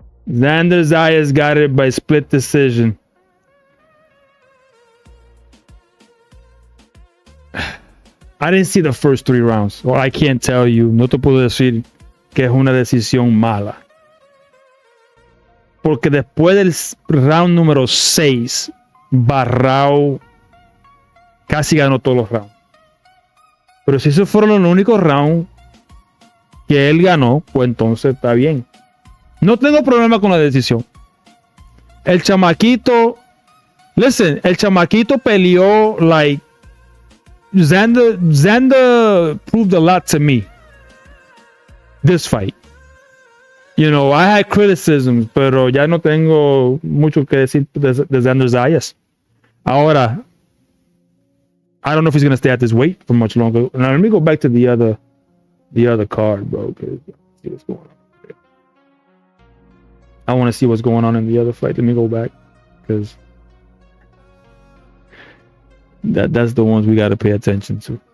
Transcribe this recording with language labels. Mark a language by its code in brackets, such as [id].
[en] Xander Zayas got it by split decision. I didn't see the first 3 rounds. Well, I can't tell you. [es] No te puedo decir que es una decisión mala. Porque después del round número 6, Baraou casi ganó todos los rounds. Pero si esos fueron los únicos rounds que él ganó, pues entonces está bien. No tengo problema con la decisión. El chamaquito, [en] listen, [es] el chamaquito peleó [en] like Xander proved a lot to me. This fight. You know, I had criticisms, [es] pero ya no tengo mucho que decir de Xander Zayas. Ahora, [en] I don't know if he's going to stay at this weight for much longer. Now, let me go back to the other card, bro. See what's going on. I want to see what's going on in the other fight. Let me go back because that's the ones we got to pay attention to.